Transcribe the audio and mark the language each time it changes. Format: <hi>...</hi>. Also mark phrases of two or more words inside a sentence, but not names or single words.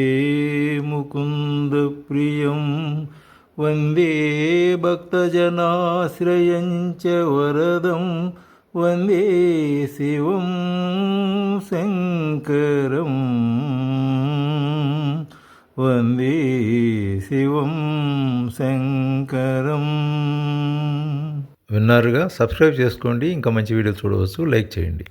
<sa>मुकुन्दप्रियं वन्दे भक्तजनाश्रयं च वरदं वन्दे शिवं शङ्करं वन्दे शिवं శంకరం.</sa> <te>విన్నారుగా, సబ్స్క్రైబ్ చేసుకోండి. ఇంకా మంచి వీడియోలు చూడవచ్చు. లైక్ చేయండి.</te>